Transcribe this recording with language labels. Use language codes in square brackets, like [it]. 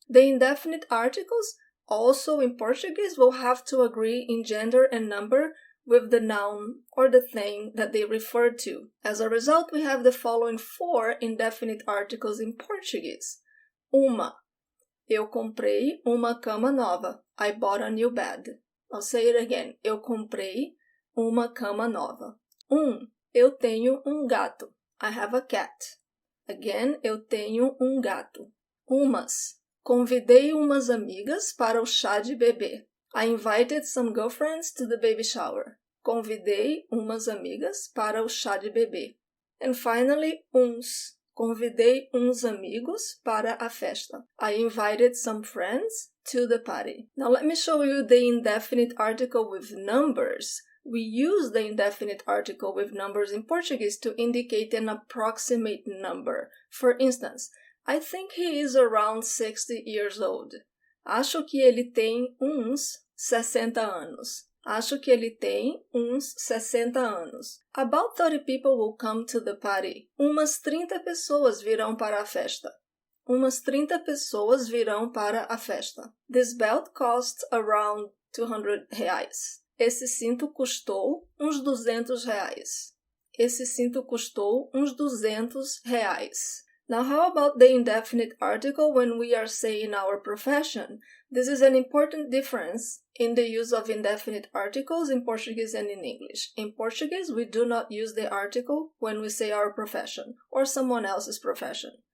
[en] The indefinite articles also in Portuguese will have to agree in gender and number with the noun or the thing that they refer to. As a result, we have the following 4 indefinite articles in Portuguese. [pt] Uma. Eu comprei uma cama nova. [en] I bought a new bed. I'll say it again. [pt] Eu comprei uma cama nova. Eu tenho gato. [en] I have a cat. Again, [pt] eu tenho gato. Umas. Convidei umas amigas para o chá de bebê. [en] I invited some girlfriends to the baby shower. [pt] Convidei umas amigas para o chá de bebê. [en] And finally, [pt] uns. Convidei uns amigos para a festa. [en] I invited some friends to the party. Now let me show you the indefinite article with numbers. We use the indefinite article with numbers in Portuguese to indicate an approximate number. For instance, I think he is around 60 years old. [pt] Acho que ele tem uns 60 anos. Acho que ele tem uns 60 anos. [en] About 30 people will come to the party. [pt] Umas 30 pessoas virão para a festa. Umas 30 pessoas virão para a festa. [en] This belt costs around 200 reais. [pt] Esse cinto custou uns 200 reais. Esse cinto custou uns 200 reais. [en] Now, how about the indefinite article when we are saying our profession? This is an important difference in the use of indefinite articles in Portuguese and in English. In Portuguese, we do not use the article when we say our profession or someone else's profession.